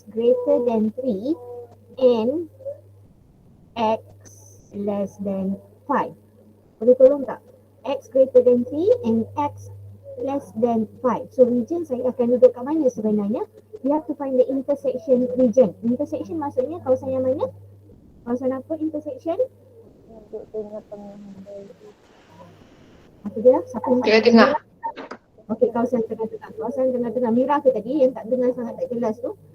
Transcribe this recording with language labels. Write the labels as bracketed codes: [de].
[en] greater than 3 and x less than 5. [ms] Boleh tolong tak? [en] X greater than 3 and x less than 5. [ms] So region saya akan duduk kat mana sebenarnya? [en] We have to find the intersection region. [ms] Intersection maksudnya kawasan yang mana? Kawasan apa intersection? Duduk tengah-tengah. Apa dia? Siapa yang Tengah-tengah. Okey, kawasan tengah-tengah. Kawasan tengah-tengah. Mira ke tadi yang tak dengar sangat tak jelas tu?